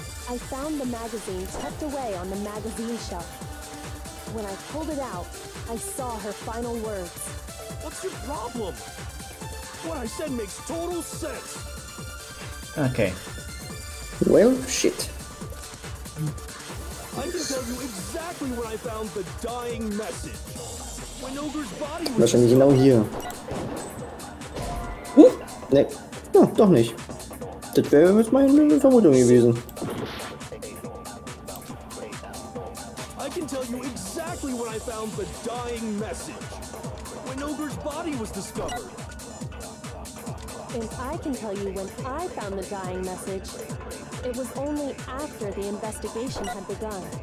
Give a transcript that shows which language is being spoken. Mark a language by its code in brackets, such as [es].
[en] I found the magazine tucked away on the magazine shelf. When I pulled it out, I saw her final words. What's your problem? What I said makes total sense. Okay. Well, shit. I can tell you exactly when I found the dying message. When Ogre's body was [de] Wahrscheinlich genau hier. Ne, ja, doch nicht. Das wäre jetzt meine Vermutung gewesen. [en] I can tell you exactly when I found the dying message. When Ogre's body was discovered. And I can tell you when I found the dying message. It was only after the investigation had begun.